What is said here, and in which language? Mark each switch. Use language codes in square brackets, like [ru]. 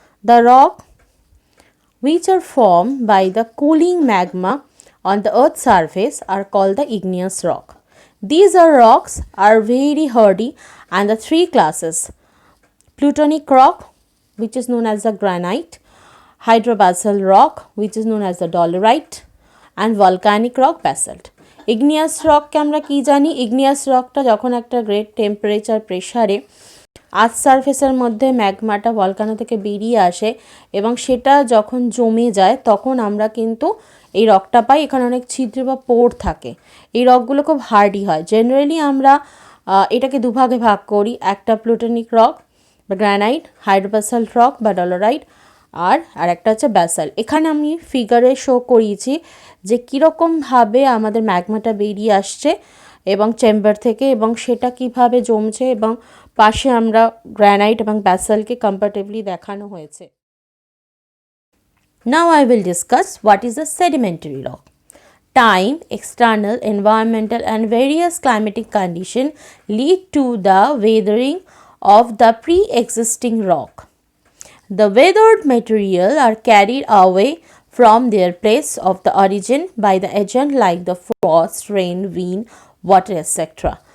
[en] The rock which are formed by the cooling magma on the earth's surface are called the igneous rock. These rocks are very hardy and the three classes: plutonic rock, which is known as the granite, hydrobasalt rock, which is known as the dolerite, and volcanic rock, basalt. [bn] Igneous রককে আমরা কি জানি? Igneous রকটা যখন একটা great temperature প্রেশারে আর্থ সারফেসের মধ্যে ম্যাগমাটা volcano থেকে বেরিয়ে আসে এবং সেটা যখন জমে যায় তখন আমরা কিন্তু এই রকটা পাই। এখানে অনেক ছিদ্র বা পোর থাকে। এই রকগুলো খুব হার্ডি হয়। জেনারেলি আমরা এটাকে দুভাগে ভাগ করি, একটা প্লুটোনিক রক বা গ্রানাইট, হাইড্রোবাসাল্ট রক বা ডলোরাইট, আর একটা হচ্ছে ব্যাসাল্ট। এখানে আমি ফিগারে শো করিয়েছি যে কীরকমভাবে আমাদের ম্যাগমাটা বেরিয়ে আসছে এবং চেম্বার থেকে, এবং সেটা কিভাবে জমছে, এবং পাশে আমরা গ্রানাইট এবং ব্যাসাল্টকে কম্পারেটিভলি দেখানো হয়েছে। [en] Now I will discuss what is a sedimentary rock. Time, external, environmental and various climatic conditions lead to the weathering of the pre-existing rock. The weathered material are carried away from their place of the origin by the agent like the frost, rain, wind, water, etc.